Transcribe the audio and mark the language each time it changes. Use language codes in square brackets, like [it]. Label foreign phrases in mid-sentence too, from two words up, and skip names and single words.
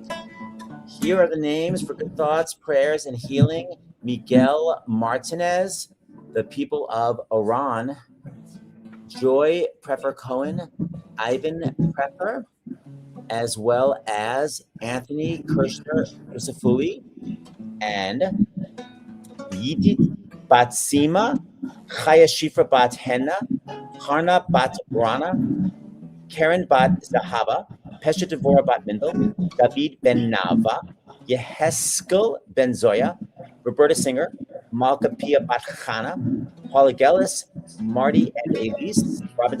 [en] Here are the names for good thoughts, prayers, and healing. Miguel Martinez, the people of Iran. Joy Prepper Cohen, Ivan Prepper, as well as Anthony Kirshner Yusufuli, and Yidit Batsima, Chaya Shifra Bat Henna, Harna Bat Rana, Karen Bat Zahava, Pesha Devora Bat Mindel, David Ben Nava, Yeheskel Ben Zoya, Roberta Singer, Malka Pia Bat Chana, Paula Gellis, Marty and Elise, Robin